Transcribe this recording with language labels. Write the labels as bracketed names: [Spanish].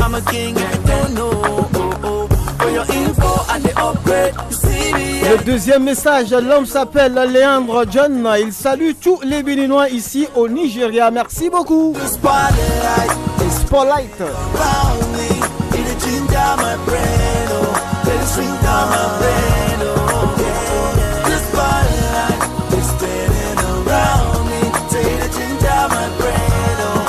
[English] king if you don't know. For your info and the upgrade, you see me. [French] Le deuxième message, l'homme s'appelle Léandre John. Il salue tous les Béninois ici au Nigeria. Merci beaucoup. Spotlight. [English] Around me, it'll ginger my brain, oh. Let it swing down my brain, oh. Yeah. The spotlight is spinning around me. Say it'll ginger my brain, oh.